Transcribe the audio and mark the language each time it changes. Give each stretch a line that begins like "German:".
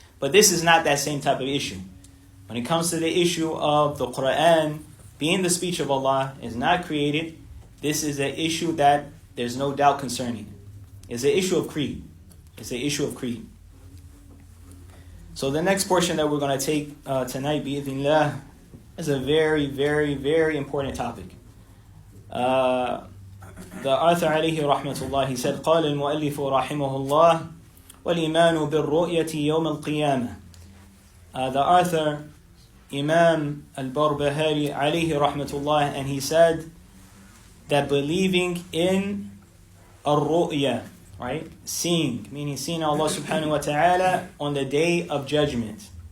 English: But this is not that same type of issue. When it comes to the issue of the Quran being the speech of Allah, is not created, this is an issue that there's no doubt concerning. It's an issue of creed. It's an issue of creed. So the next portion that we're going to take tonight, bi'idhnillah, is a very, very, very important topic. The author alayhi rahmatullah, he said,
Arabic: قال المؤلف رحمه الله والإيمان بالرؤية يوم القيامة.
English: The author, Imam al-Barbahārī alayhi rahmatullah, and he said that believing in al-ru'ya, right? Seeing, meaning seeing Allah subhanahu wa ta'ala on the day of judgment.